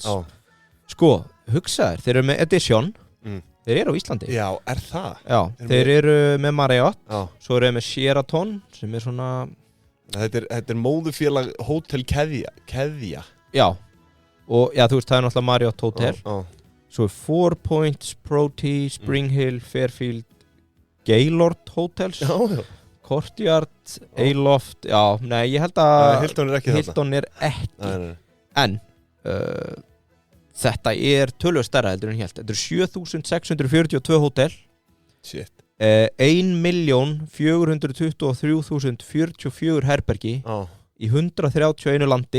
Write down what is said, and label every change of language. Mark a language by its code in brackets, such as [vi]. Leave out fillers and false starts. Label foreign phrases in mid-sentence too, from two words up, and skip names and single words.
[is] Sko, hugsaður, þeir eru með Edition. Þeir eru á Íslandi. Já, er það? Já, þeir eru með Marriott. Svo eru þeir með Sheraton, sem er svona... Þetta er móðufélag hótelkeðja. Já, og já, þú veist, það er náttúrulega Marriott Hotel. Svo er 4 Points, Proti, Spring Hill, Fairfield, Gaylord Hotels, Courtyard, Aloft, já, nei, ég held að Hilton er ekki Hilton er ekki. En þetta er tölvöld stærra heldur en hélt. Þetta er 7.642 hótel. Shit. 1.423.044 herbergi í 131 landi.